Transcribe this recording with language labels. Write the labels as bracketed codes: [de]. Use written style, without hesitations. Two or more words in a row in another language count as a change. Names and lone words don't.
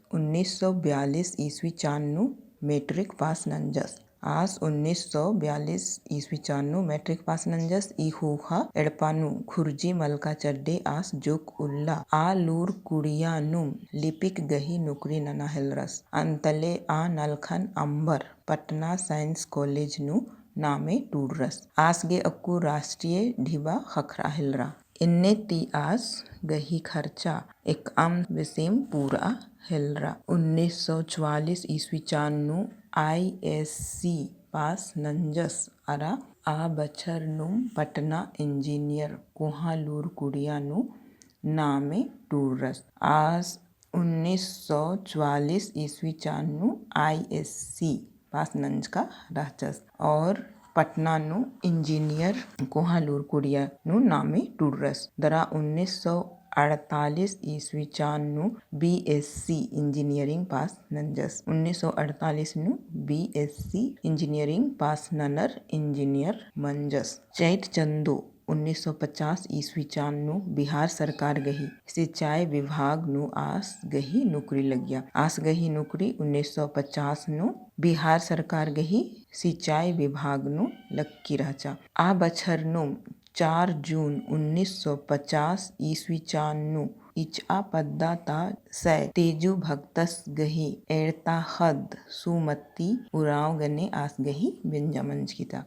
[kru] 1942 ईस्वी चान्नु [en] matric pass [kru] नंजस आस 1942 ईस्वी चान्नु [en] matric pass [kru] नंजस ई हुहा एड़पानु खुर्जी मलका चड्डे आस जोक उल्ला आ लूर कुड़िया नुम लिपिक गही नुकरी नना हिलरस अंतले आ नलखन अंबर पटना साइंस कॉलेज नु नामे टूडरस आसगे अक्कू राष्ट्रीय ढिबा खखरा हिलरा इन्ने ती आस गही खर्चा एक आम विसेम पूरा हिलरा 1944 ईस्वी चान्नु [en] ISC pass [kru] नंजस अरा आ बछर नुम पटना इंजीनियर कोहालूर कुड़िया नु नामे टूडरस आस 1944 ईस्वी चान्नु [en] ISC pass [kru] नंज का राचस और पटना नु इंजीनियर कोहालूर कुड़िया नु नामे टूडरस दरा 1948 ईस्वी चान्नु [en] BSc engineering pass [kru] नंजस 1948 नु [en] BSc engineering pass [kru] ननर इंजीनियर मंजस चैत चंदो 1950 ईस्वी चान्नु बिहार सरकार गही सिंचाई विभाग नु आस गही नौकरी लगिया आस गही नौकरी 1950 नु बिहार सरकार गही सिंचाई विभाग नु लक्की रहचा आ बछर नु 4 जून 1950 ईस्वी चान्नु इचा पद्दा ता सै तेजु भक्तस गही एड़ता हद सुमति उराव गने आस गही बिंजा मंजकिता।